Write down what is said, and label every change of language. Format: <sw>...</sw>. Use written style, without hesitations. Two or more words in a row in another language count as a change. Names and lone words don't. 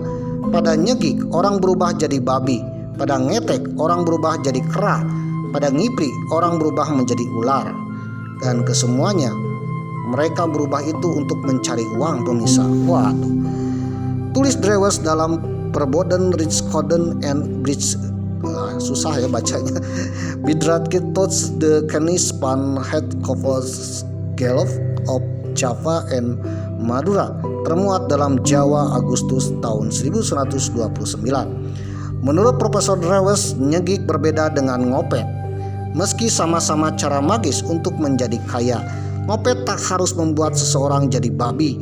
<id>Pada nyegik, orang berubah jadi babi. Pada ngetek, orang berubah jadi kera. Pada ngipri, orang berubah menjadi ular. Dan kesemuanya, mereka berubah itu untuk mencari uang, pemirsa. Waduh. Tulis Drewes dalam Verboden Richthouden en Bridge, susah ya bacanya. Bidratke tot de kennis van het Geloof of Java and Madura, termuat dalam Jawa Agustus tahun 1929. Menurut Profesor Drewes, nyegik berbeda dengan ngopet. Meski sama-sama cara magis untuk menjadi kaya, ngopet tak harus membuat seseorang jadi babi.</id>